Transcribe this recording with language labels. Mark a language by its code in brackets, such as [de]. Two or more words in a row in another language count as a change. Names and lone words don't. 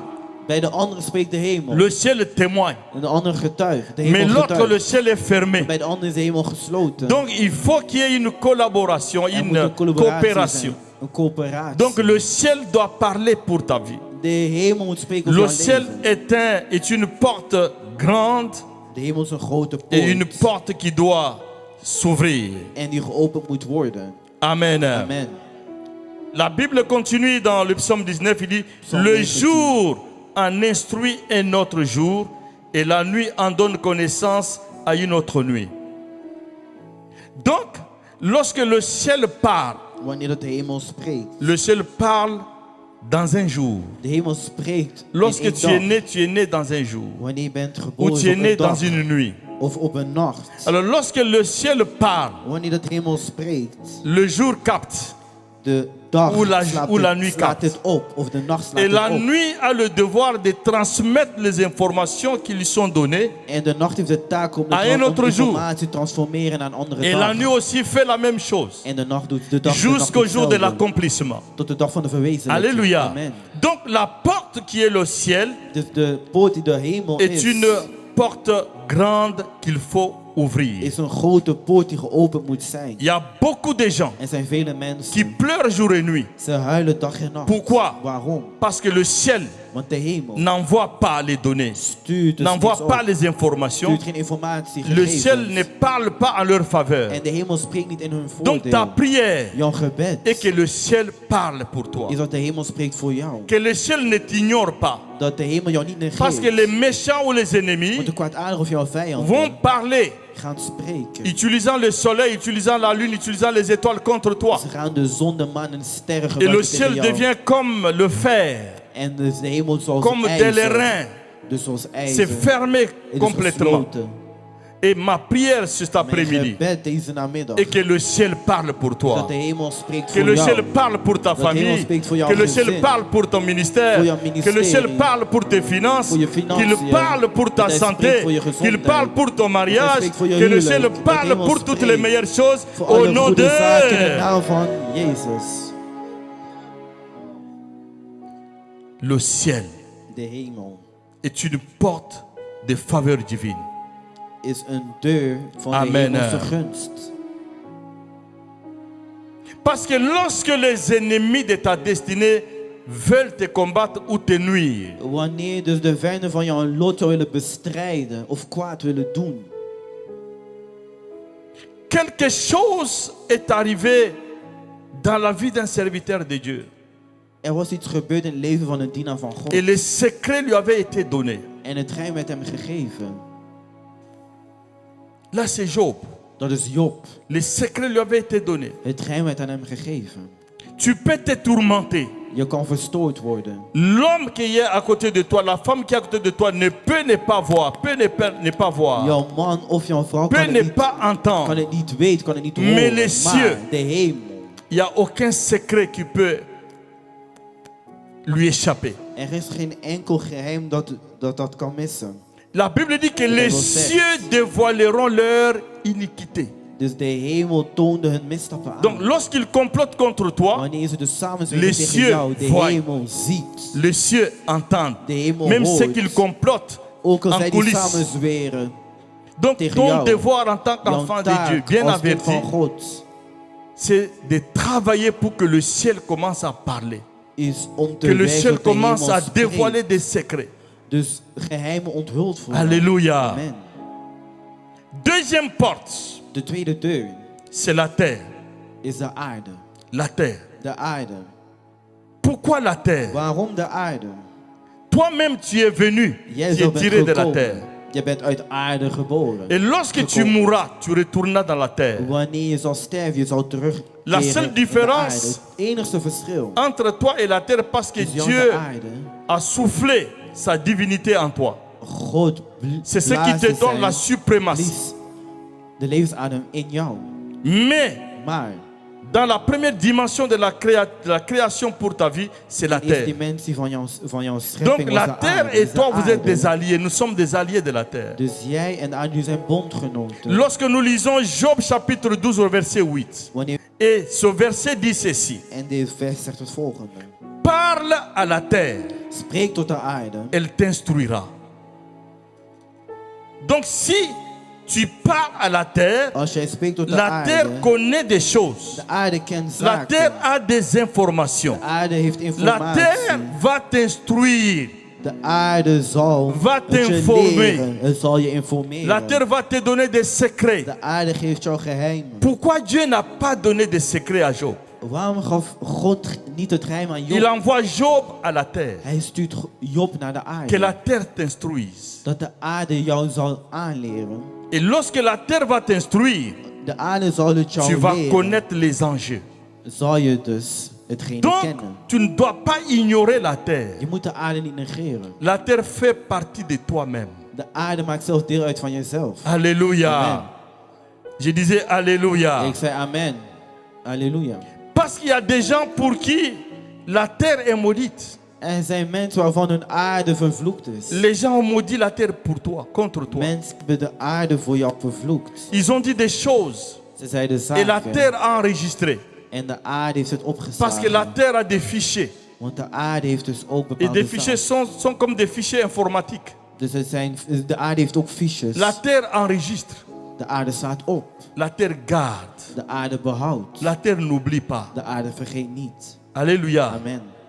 [nl] bij de andere spreekt de hemel. [fr] le ciel témoigne. [nl] En de andere getuigt. De [fr] Mais [nl] hemel [fr] l'autre, le [nl] getuigt. [fr] ciel est fermé. [nl] Bij de andere is de hemel gesloten. [fr] Donc il faut qu'il y ait une collaboration, [nl] Er moet [fr] une [nl] een collaboratie [fr] coopération. [nl] zijn. Een coöperatie. [fr] Donc le ciel doit parler pour ta vie. [nl] De hemel moet spreken over [fr] Le [nl] jouw [fr] ciel [nl] leven. [fr] est une porte grande [nl] De hemel is een grote [fr] et une [nl] poort. [fr] porte qui doit s'ouvrir. [nl] En die geopend moet worden. [fr] Amen. [nl] Amen. [fr] La Bible continue dans le psaume 19, il dit, Psaume le 19. jour en instruit un autre jour et la nuit en donne connaissance à une autre nuit. Donc, lorsque le ciel parle, [nl] Wanneer dat de hemel spreekt. [fr] le ciel parle dans un jour. [nl] De hemel spreekt [fr] Lorsque [nl] in [fr] tu [nl] één dag. [fr] es né dans un jour. [nl] Wanneer je bent [fr] Ou [nl] geboren [fr] tu es [nl] op [fr] né [nl] een [fr] dans [nl] dag. [fr] une nuit. [nl] Of op een nacht. [fr] Alors lorsque le ciel parle, [nl] Wanneer dat de hemel spreekt. [fr] le jour capte. [nl] De dag [fr] Ou la [nl] slaat [fr] nuit [nl] slaat [fr] capte. [nl] het op. Of de nacht slaat [fr] Et la [nl] het op. [fr] nuit a le devoir de transmettre les informations qui lui sont données. [nl] En de nacht heeft de taak om, [fr] À un autre jour. [nl] informatie te transformeren naar een andere [fr] Et [nl] dag. [fr] la nuit aussi fait la même chose. [nl] En de nacht doet de dag [fr] Jusqu'au jour de [nl] hetzelfde. [fr] l'accomplissement. [nl] Tot de dag van de verwezenlijking. [fr] Alléluia. [nl] Amen. [fr] Donc la porte qui est le ciel [nl] Dus de poort die de hemel [fr] est une porte grande qu'il faut ouvrir. [nl] is een grote poort die geopend moet zijn. [fr] Il y a beaucoup de gens [nl] Er zijn vele [fr] qui [nl] mensen. [fr] pleurent jour et nuit. [nl] Ze huilen dag en nacht. [fr] Pourquoi? [nl] Waarom? [fr] Parce que le ciel [nl] Want de hemel [fr] n'envoie pas les données, [nl] stuurt dus [fr] n'envoie [nl] niks [fr] pas [nl] op. [fr] les informations. [nl] Stuurt geen informatie, [fr] Le ciel ne [nl] gegevens. [fr] parle pas en leur faveur. [nl] En de hemel spreekt niet in hun [fr] Donc ta [nl] voordeel. [fr] prière [nl] Jouw gebed [fr] est que le ciel parle pour toi. [nl] is dat de hemel spreekt voor jou. [fr] Que le ciel ne t'ignore pas. [nl] Dat de hemel jou niet [fr] Parce que les [nl] negeert. [fr] méchants ou les ennemis [nl] Want de kwaadaardige of jouw vijanden [fr] vont parler, [nl] gaan spreken. [fr] utilisant le soleil, utilisant la lune, utilisant les étoiles contre toi. [nl] Ze gaan de zon, de maan en de sterren [fr] Et le [nl] gebruiken [fr] ciel [nl] tegen jou. [fr] devient comme le fer, [nl] En dus de hemel zoals [fr] comme de [nl] ijzer. [fr] l'airain. [nl] Dus zoals [fr] C'est [nl] ijzer. [fr] fermé [nl] Het is [fr] complètement. [nl] gesloten. [fr] Et ma prière cet [nl] Mijn [fr] après-midi [nl] gebed deze namiddag. [fr] est que le ciel parle pour toi. [nl] Dat de hemel spreekt [fr] Que [nl] voor [fr] le [nl] jou. [fr] ciel parle pour ta [nl] Dat de hemel [fr] famille. [nl] spreekt voor jouw [fr] Que le ciel [nl] gezin. [fr] parle pour ton ministère. [nl] Voor jouw [fr] Que le [nl] ministerie. [fr] ciel parle pour tes finances. [nl] Voor je financiën. [fr] Qu'il parle pour ta [nl] Dat hij [fr] santé. [nl] spreekt voor je [fr] Qu'il [nl] gezondheid. [fr] parle pour ton mariage. [nl] spreekt voor je [fr] Que le [nl] huwelijk. [fr] ciel [nl] Dat de [fr] parle [nl] hemel [fr] pour toutes [nl] spreekt [fr] les meilleures choses. [nl] Voor [fr] Au [nl] alle [fr] nom [nl] goede zaken in de [fr] de [nl] naam van Jezus. [fr] le ciel [nl] De hemel [fr] est une porte de faveur divine. [nl] is een deur van [fr] Amen. [nl] de hemelse gunst. [fr] Parce que lorsque les ennemis de ta destinée veulent te combattre ou te nuire, [nl] Wanneer dus de vijanden van jouw lot jou willen bestrijden of kwaad willen doen. [fr] quelque chose est arrivé dans la vie d'un serviteur de Dieu. [nl] Er was iets gebeurd in het leven van een dienaar van God. [fr] Et les secrets lui avaient été donnés. [nl] En het geheim werd hem gegeven. [fr] Là, c'est Job. [nl] Dat is Job. [fr] Les secrets lui avaient été donnés. [nl] Het geheim werd aan hem gegeven. [fr] Tu peux te tourmenter. [nl] Je kan verstoord worden. [fr] L'homme qui est à côté de toi, la femme qui est à côté de toi ne peut ne pas voir, peut ne pas voir, [nl] Jouw man of jouw vrouw [fr] peut [nl] kan [fr] ne [nl] het, niet, [fr] pas [nl] kan [fr] entendre. [nl] het niet weten, kan het niet [fr] Mais [nl] horen. [fr] les cieux. [nl] Maar de hemel. [fr] Il n'y a aucun secret qui peut lui échapper. [nl] Er is geen enkel geheim dat kan missen. [fr] La Bible dit que les cieux dévoileront leur iniquité. [nl] Dus de hemel toonde hun misstappen aan. [fr] Donc lorsqu'ils complotent contre toi, [nl] Wanneer ze dus samenzweren [fr] les [nl] tegen [fr] cieux [nl] jou, de [fr] voient. [nl] hemel ziet. [fr] les cieux entendent. [nl] De hemel [fr] Même ce [nl] hoort. [fr] qu'ils complotent [nl] Ook al [fr] en [nl] zij die [fr] coulisses. [nl] samenzweren. [fr] Donc [nl] tegen [fr] ton [nl] jou. [fr] devoir en tant [nl] Jouw [fr] qu'enfant de Dieu, [nl] taak [fr] bien [nl] als kind [fr] averti, [nl] van God [fr] c'est de travailler pour que le ciel commence à parler. [nl] is om te [fr] Que le [nl] werken [fr] ciel [nl] dat de [fr] commence [nl] hemel [fr] à [nl] spreekt. [fr] dévoiler des secrets. [nl] Dus geheimen onthuld voor jou. [fr] Alléluia. [nl] Amen. [fr] Deuxième porte, [nl] De tweede deur [fr] c'est la terre. [nl] is de aarde. [fr] La terre. [nl] De aarde. [fr] Pourquoi la terre? [nl] Waarom de aarde? [fr] Toi-même, tu es venu, [nl] Jij [fr] tu [nl] zelf [fr] es [nl] bent [fr] tiré de la [nl] gekomen. [fr] terre. [nl] Je bent uit aarde geboren. [fr] Et lorsque tu [nl] Gekomen. [fr] mourras, tu retourneras dans la terre. [nl] Wanneer je zal sterven, je zal terugkeren [fr] La seule [nl] in de [fr] différence [nl] aarde. Het enigste verschil [fr] Entre toi et la terre, parce que [nl] is jou en [fr] Dieu [nl] de aarde. [fr] a soufflé sa divinité en toi. [nl] God [fr] C'est ce qui te donne la suprématie. [nl] blies de levensadem in jou. [fr] Mais [nl] Maar [fr] Dans la première dimension de la création pour ta vie, c'est la [nl] De eerste [fr] terre. [nl] dimensie van jouw schepping [fr] Donc la [nl] was de [fr] terre [nl] aarde, [fr] et [nl] is de [fr] toi, vous êtes [nl] aarde. [fr] des alliés. Nous sommes des alliés de la terre. [nl] Dus jij en de aarde, jullie zijn bondgenoten. [fr] Lorsque nous lisons Job chapitre 12 au verset 8, [nl] Wanneer, [fr] et ce verset dit ceci: [nl] en dit vers zegt het volgende. [fr] parle à la terre, [nl] Spreek tot de aarde. [fr] elle t'instruira. Donc si tu parles à la terre, [nl] Als jij spreekt tot de [fr] la [nl] aarde, [fr] terre connaît des choses. [nl] de aarde kent [fr] La [nl] zaken. [fr] terre a des informations. [nl] De aarde heeft [fr] La [nl] informatie. [fr] terre va t'instruire. [nl] De aarde zal [fr] Va [nl] het je [fr] t'informer. [nl] leren. Het zal je informeren. [fr] La terre va te donner des secrets. [nl] De aarde geeft jou geheimen. [fr] Pourquoi Dieu n'a pas donné des secrets à Job? [nl] Waarom gaf God niet het geheim aan [fr] Il [nl] Job? [fr] envoie Job à la terre. [nl] Hij stuurt Job naar de [fr] Que la [nl] aarde. [fr] terre t'instruise. [nl] Dat de aarde jou zal aanleren. [fr] Et lorsque la terre va t'instruire, [nl] De aarde zal het [fr] tu [nl] jou [fr] vas [nl] leren. [fr] connaître les enjeux. [nl] Zal je dus hetgene [fr] Donc, [nl] kennen. [fr] tu ne dois pas ignorer la terre. [nl] Je moet de aarde niet negeren. [fr] La terre fait partie de toi-même. [nl] De aarde maakt zelf deel uit van jezelf. [fr] Alléluia. [nl] Amen. [fr] Je disais Alléluia. [nl] Ik zei amen. Halleluja. [fr] Parce qu'il y a des gens pour qui la terre est maudite. [nl] Er zijn mensen waarvan hun aarde vervloekt is. [fr] Les gens ont maudit la terre pour toi, contre toi. [nl] Mensen hebben de aarde voor jou vervloekt. [fr] Ils ont dit des choses [nl] Ze zeiden [fr] et la [nl] zaken. [fr] terre a enregistré. [nl] En de aarde heeft het [fr] Parce que la [nl] opgeslagen. [fr] terre a des fichiers. [nl] Want de aarde heeft dus ook [fr] Et [nl] bepaalde [fr] des fichiers [nl] zaken. [fr] sont comme des fichiers informatiques. [nl] Dus de aarde heeft ook fiches. [fr] La terre enregistre. [nl] De aarde slaat op. [fr] La terre garde. [nl] De aarde behoudt. [fr] La terre n'oublie pas. [nl] De aarde vergeet niet. [fr] Alléluia. [nl] Amen.